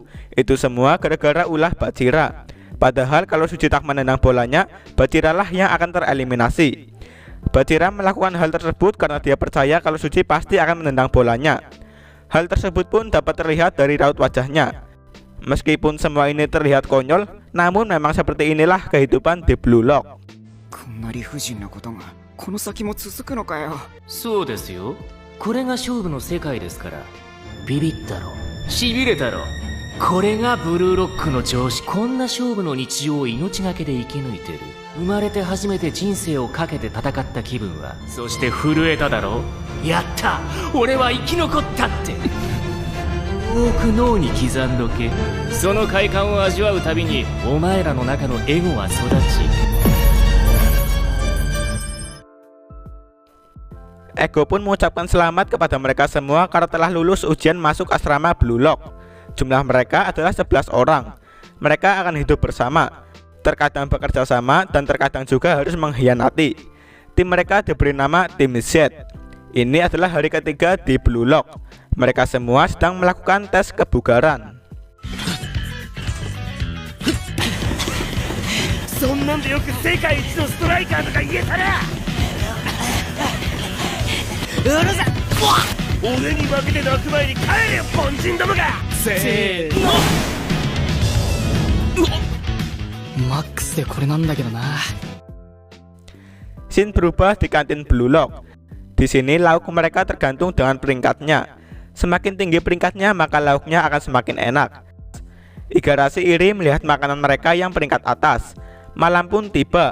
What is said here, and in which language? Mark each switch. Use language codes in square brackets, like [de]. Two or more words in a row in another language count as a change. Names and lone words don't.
[id] Itu semua gara-gara ulah Bachira. Padahal kalau Suji tak menendang bolanya, Bachira lah yang akan tereliminasi. Bachira melakukan hal tersebut karena dia percaya kalau Suji pasti akan menendang bolanya. Hal tersebut pun dapat terlihat dari raut wajahnya. Meskipun semua ini terlihat konyol, namun memang seperti inilah kehidupan di Blue Lock. [ja] こんな理不尽なことがこの先も続くのかよ。そうですよ。これが勝負の世界ですから。ビビったろ、しびれたろ。これがブルーロックの常識。こんな勝負の日常を命がけで生き抜いてる。生まれて初めて人生をかけて戦った気分は。そして震えただろ。やった、俺は生き残ったって多く脳に刻んどけ。その快感を味わうたびにお前らの中のエゴは育ち、 [id] Ego pun mengucapkan selamat kepada mereka semua karena telah lulus ujian masuk asrama Blue Lock. Jumlah mereka adalah 11 orang. Mereka akan hidup bersama, terkadang bekerja sama dan terkadang juga harus mengkhianati. Tim mereka diberi nama Tim Z. Ini adalah hari ketiga di Blue Lock. Mereka semua sedang melakukan tes kebugaran. [ja] そんなんでよく世界一のストライカーとか言えたな。うるさい。俺に負けて泣く前に帰れよ、凡人どもが。せーの。マックスでこれなんだけどな。 [id] Scene berubah di kantin Blue Lock. Di sini lauk mereka tergantung dengan peringkatnya. Semakin tinggi peringkatnya maka lauknya akan semakin enak. Igarashi iri melihat makanan mereka yang peringkat atas. Malam pun tiba.